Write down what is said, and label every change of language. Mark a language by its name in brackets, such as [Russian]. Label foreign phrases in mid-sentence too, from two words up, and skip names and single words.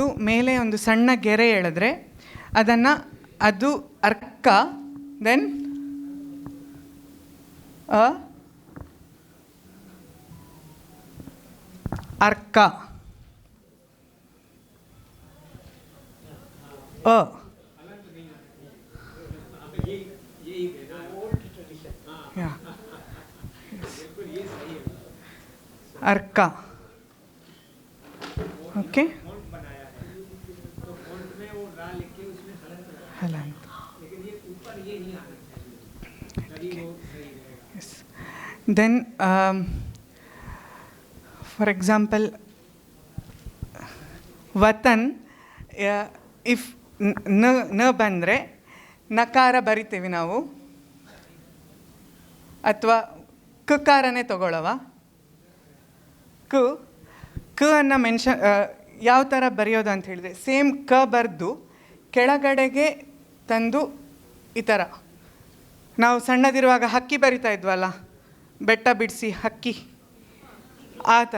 [Kannada] ಮೇಲೆ ಒಂದು ಸಣ್ಣ ಗೆರೆ ಎಳೆದ್ರೆ ಅದು ಅರ್ಕ, ದೆನ್ ಅರ್ಕ, ಅರ್ಕ. [English] OK, halant, then for example watan, if na [Kannada] ಬಂದರೆ ನಕಾರ ಬರಿತೀವಿ ನಾವು, ಅಥವಾ ಕಕಾರನೇ ತಗೊಳ್ಳವ. ಕ ಅನ್ನು ಮೆನ್ಷನ್ ಯಾವ ಥರ ಬರೆಯೋದು ಅಂತ ಹೇಳಿದ್ರೆ, ಸೇಮ್ ಕ ಬರೆದು ಕೆಳಗಡೆಗೆ ತಂದು ಈ ಥರ ನಾವು ಸಣ್ಣದಿರುವಾಗ ಹಕ್ಕಿ ಬರಿತಾ ಇದ್ವಲ್ಲ, ಬೆಟ್ಟ ಬಿಡಿಸಿ ಹಕ್ಕಿ, ಆ ಥರ.